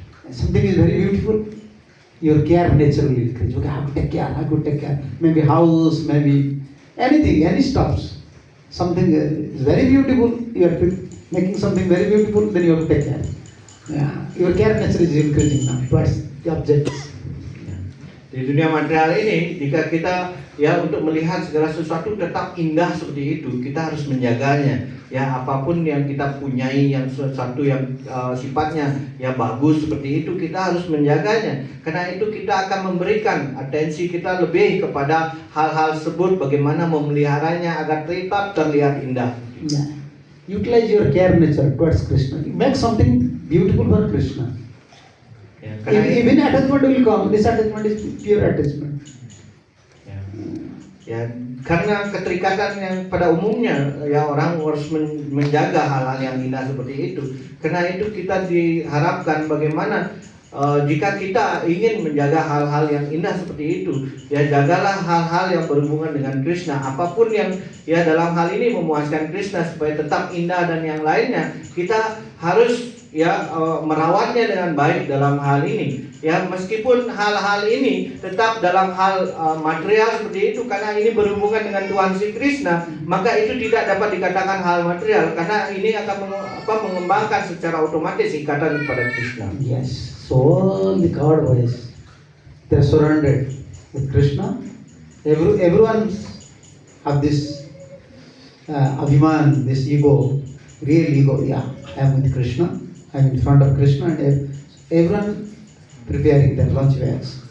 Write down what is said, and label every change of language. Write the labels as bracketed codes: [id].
[en] Something is very beautiful, your care naturally increases. Okay, I have to take care, I have to take care. Maybe house, maybe anything, any stuffs. Something is very beautiful, you are making something very beautiful, then you have to take care. Yeah, your care naturally is increasing now towards the objects. [id] Di dunia material ini, jika kita ya untuk melihat segala sesuatu tetap indah seperti itu, kita harus menjaganya. Ya, apapun yang kita punyai, yang sesuatu yang sifatnya ya bagus seperti itu, kita harus menjaganya. Karena itu kita akan memberikan atensi kita lebih kepada hal-hal tersebut, bagaimana memeliharanya agar tetap terlihat indah. [en] Yeah. Utilize your care nature towards Krishna. Make something beautiful for Krishna. [id] Ya, [en] Even attachment will come. This attachment is pure attachment. [id] Ya, karena keterikatan yang pada umumnya ya orang harus menjaga hal-hal yang indah seperti itu. Karena itu kita diharapkan bagaimana jika kita ingin menjaga hal-hal yang indah seperti itu, ya jagalah hal-hal yang berhubungan dengan Krishna. Apapun yang ya dalam hal ini memuaskan Krishna supaya tetap indah dan yang lainnya, kita harus ya merawatnya dengan baik dalam hal ini. Ya, meskipun hal-hal ini tetap dalam hal material seperti itu, karena ini berhubungan dengan Tuhan Sri Krishna, maka itu tidak dapat dikatakan hal material, karena ini akan mengembangkan secara otomatis ikatan kepada Krishna. [en] Yes, so the God boys, they are surrounded with Krishna. Everyone have this abhiman, this ego, real ego. Yeah, I am with Krishna. I am in front of Krishna, and everyone preparing their lunch bags.